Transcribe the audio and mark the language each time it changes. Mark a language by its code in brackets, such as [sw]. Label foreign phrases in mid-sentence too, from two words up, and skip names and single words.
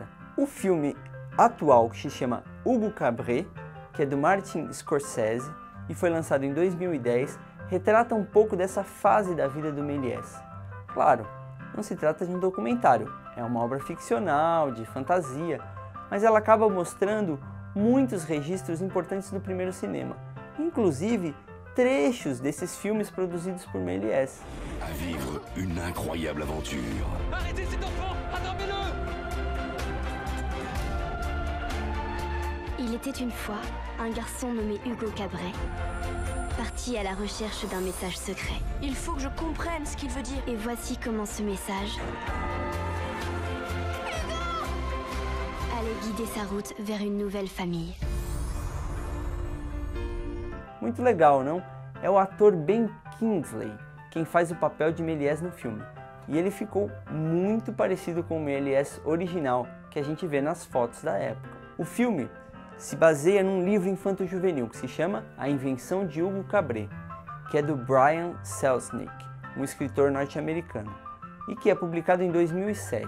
[pt] O filme atual, que se chama Hugo Cabret, que é do Martin Scorsese e foi lançado em 2010, retrata um pouco dessa fase da vida do Méliès. Claro, não se trata de um documentário, é uma obra ficcional, de fantasia, mas ela acaba mostrando muitos registros importantes do primeiro cinema, inclusive trechos desses filmes produzidos por Méliès. [fr] À vivre une incroyable aventure. Arrêtez cet enfant! Attrapez-le! Il était une fois un garçon nommé Hugo Cabret, parti à la recherche d'un message secret. Il faut que je comprenne ce qu'il veut dire. Et voici comment ce message allait guider sa route vers une nouvelle famille. [pt] Muito legal, não? É o ator Ben Kingsley quem faz o papel de Méliès no filme. E ele ficou muito parecido com o Méliès original que a gente vê nas fotos da época. O filme se baseia num livro infanto-juvenil que se chama A Invenção de Hugo Cabret, que é do Brian Selznick, um escritor norte-americano, e que é publicado em 2007.